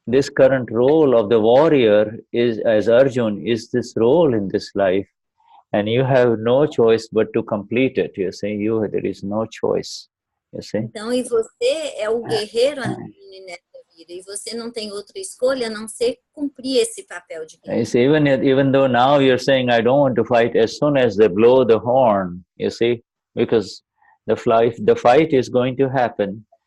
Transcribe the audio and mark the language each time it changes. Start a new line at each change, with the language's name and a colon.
English: this current role of the warrior is, as Arjun, is this role in this life. And you have no choice but to complete it. You see, there is no choice. You see.
Portuguese: Então, e você é o guerreiro Arjuna nessa vida. E você não tem outra escolha a não ser cumprir esse papel de guerreiro.
English: You see, even though now you're saying, I don't want to fight, as soon as they blow the horn, you see, because the fight is going to happen.